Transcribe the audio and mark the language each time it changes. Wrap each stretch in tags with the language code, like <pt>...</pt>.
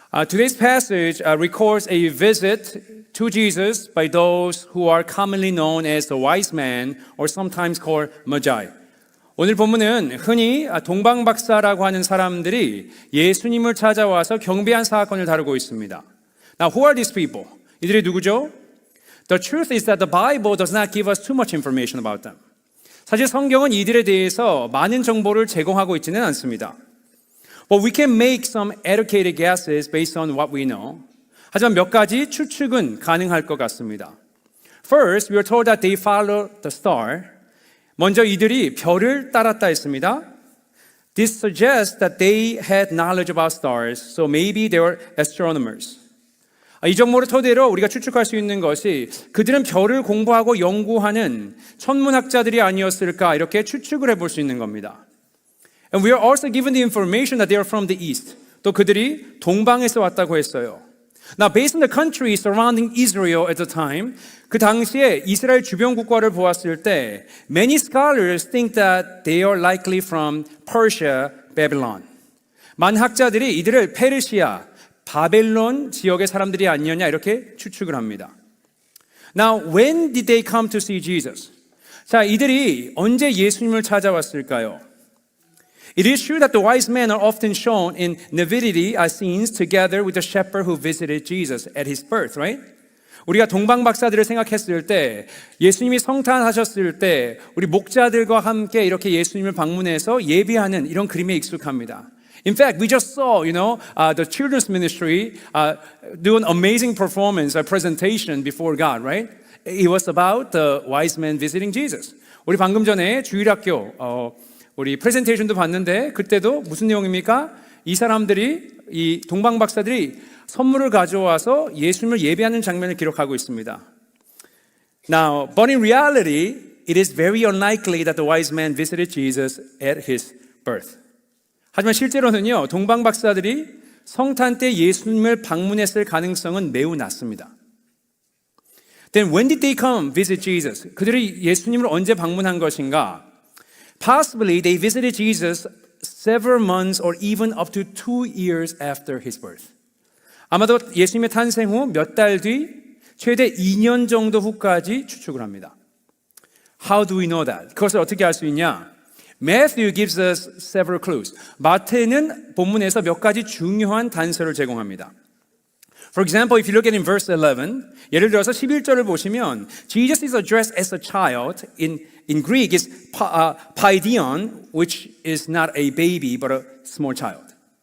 <en>Today's passage records a visit to Jesus by those who are commonly known as the wise men or sometimes called magi.</en> <ko>오늘 본문은 흔히 동방박사라고 하는 사람들이 예수님을 찾아와서 경배한 사건을 다루고 있습니다.</ko> <en>Now, who are these people?</en> <ko>이들이 누구죠?</ko> <en>The truth is that the Bible does not give us too much information about them.</en> <ko>사실 성경은 이들에 대해서 많은 정보를 제공하고 있지는 않습니다.</ko> <en>But we can make some educated guesses based on what we know.</en> <ko>하지만 몇 가지 추측은 가능할 것 같습니다.</ko> <en>First, we are told that they follow the star.</en> <ko>먼저 이들이 별을 따랐다 했습니다.</ko> <en>This suggests that they had knowledge about stars, so maybe they were astronomers.</en> <ko>이 정보를 토대로 우리가 추측할 수 있는 것이 그들은 별을 공부하고 연구하는 천문학자들이 아니었을까 이렇게 추측을 해볼 수 있는 겁니다.</ko> <en>And we are also given the information that they are from the east.</en> <ko>또 그들이 동방에서 왔다고 했어요.</ko> <en>Now, based on the country surrounding Israel at the time,</en> <ko>그 당시에 이스라엘 주변 국가를 보았을 때</ko> <en>many scholars think that they are likely from Persia, Babylon.</en> <ko>많은 학자들이 이들을 페르시아, 바벨론 지역의 사람들이 아니었냐 이렇게 추측을 합니다.</ko> <en>Now, when did they come to see Jesus?</en> <ko>자, 이들이 언제 예수님을 찾아왔을까요?</ko> <en>It is true that the wise men are often shown in nativity scenes together with the shepherd who visited Jesus at his birth, right?</en> <ko>우리가 동방박사들을 생각했을 때 예수님이 성탄하셨을 때 우리 목자들과 함께 이렇게 예수님을 방문해서 예비하는 이런 그림에 익숙합니다.</ko> <en>In fact, we just saw, the children's ministry do an amazing performance, a presentation before God, right? It was about the wise men visiting Jesus.</en> <ko>우리 방금 전에 주일학교 우리 프레젠테이션도 봤는데 그때도 무슨 내용입니까? 이 사람들이 이 동방박사들이 선물을 가져와서 예수님을 예배하는 장면을 기록하고 있습니다.</ko> <en>Now, but in reality, it is very unlikely that the wise men visited Jesus at his birth.</en> <ko>하지만 실제로는요, 동방박사들이 성탄 때 예수님을 방문했을 가능성은 매우 낮습니다.</ko> <en>Then when did they come visit Jesus?</en> <ko>그들이 예수님을 언제 방문한 것인가?</ko> <en>Possibly they visited Jesus several months or even up to 2 years after his birth.</en> <ko>아마도 예수님의 탄생 후 몇 달 뒤, 최대 2년 정도 후까지 추측을 합니다.</ko> <en>How do we know that?</en> <ko>그것을 어떻게 알 수 있냐?</ko> <en>Matthew gives us several clues.</en> <ko>마태는 본문에서 몇 가지 중요한 단서를 제공합니다.</ko> <en>For example, if you look at in verse 11,</en> <ko>예를 들어서 11절을 보시면</ko> <en>Jesus is addressed as a child. In Greek, it's paidion, which is not a baby, but a small child.</en>